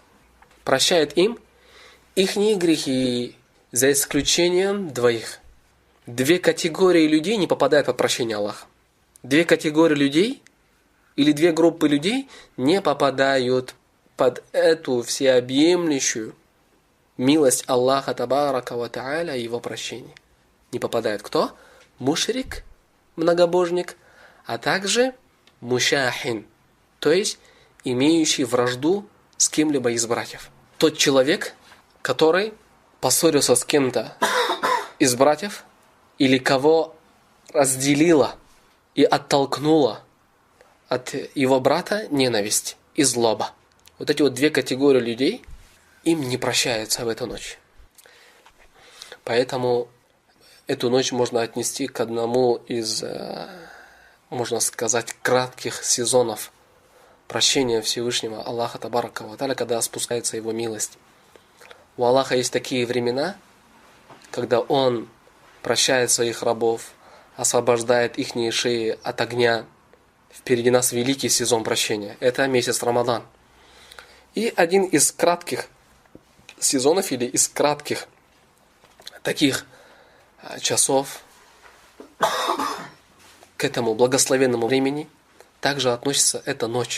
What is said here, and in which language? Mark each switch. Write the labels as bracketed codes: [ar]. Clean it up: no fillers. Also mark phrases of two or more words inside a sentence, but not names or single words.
[ru] Прощает им ихние грехи, за исключением двоих. Две категории людей не попадают под прощение Аллаха. Две категории людей или две группы людей не попадают под эту всеобъемлющую милость Аллаха [ar] تبارك وتعالى [ru] и его прощение. Не попадает кто? Мушрик, многобожник, а также мушахин, то есть имеющий вражду с кем-либо из братьев. Тот человек, который поссорился с кем-то из братьев, или кого разделила и оттолкнула от его брата ненависть и злоба. Вот эти вот две категории людей, им не прощается в эту ночь. Поэтому эту ночь можно отнести к одному из, можно сказать, кратких сезонов прощения Всевышнего Аллаха [ar] تبارك وتعالى, [ru] когда спускается его милость. У Аллаха есть такие времена, когда Он прощает своих рабов, освобождает ихние шеи от огня. Впереди нас великий сезон прощения. Это месяц Рамадан. И один из кратких сезонов или из кратких таких часов к этому благословенному времени также относится эта ночь.